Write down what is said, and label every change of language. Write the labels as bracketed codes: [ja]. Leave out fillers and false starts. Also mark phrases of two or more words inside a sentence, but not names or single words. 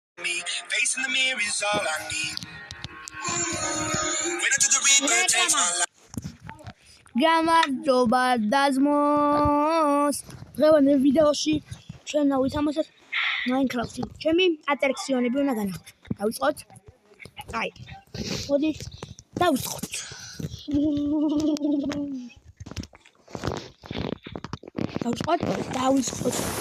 [en] Facing the mirror is all I need. Wait until the reaper takes my life. [ka] გამარჯობა დაზმოს. დღევანდელ ვიდეოში ჩვენ დავითამაშოთ Minecraft-ი. ჩემი ატრაქციონები უნდა განახოთ. დავიწყოთ. აი. მოდი დავიწყოთ. დავიწყოთ.